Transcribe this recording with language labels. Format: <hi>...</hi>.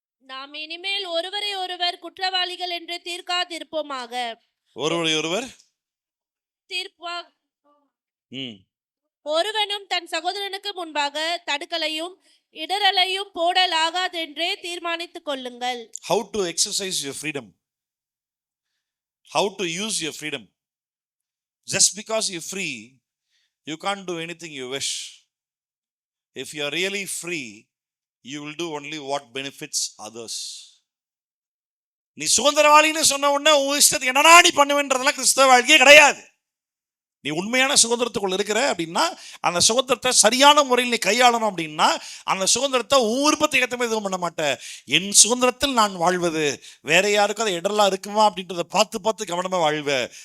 <ta>நாம் இனிமேல் ஒருவரை ஒருவர் குற்றவாளிகள் என்று தீர்க்காதிருப்போமாக. ஒருவரை ஒருவர் தீர்ப்பா ம் ஒருவனும் தன் சகோதரனுக்கு முன்பாக தடுக்கலையும் இடரலையும் போடலாகாதென்றே தீர்மானித்துக் கொள்ளுங்கள்.</ta> <en>how to exercise your freedom, how to use your freedom. Just because you're free, you can't do anything you wish. If you are really free, you will do only what benefits others.</en> <ta>நீ சுதந்திரவாளின்னு சொன்ன உடனே உன் இஷ்டத்துக்கு என்னடா நீ பண்ணுவேன்றதெல்லாம் கிறிஸ்தவ வாழ்க்கையே கிடையாது. நீ உண்மையான சுதந்திரத்துக்குள்ள இருக்கிற அப்படின்னா அந்த சுதந்திரத்தை சரியான முறையில் நீ கையாளணும் அப்படின்னா அந்த சுதந்திரத்தை விருப்பத்தை ஏற்ற மாதிரி எதுவும் பண்ண மாட்டேன். என் சுதந்திரத்தில் நான் வாழ்வது வேற யாருக்கும் அதை இடரெல்லாம் இருக்குமா அப்படின்றத பார்த்து பார்த்து கவனமாக வாழ்வேன்.</ta>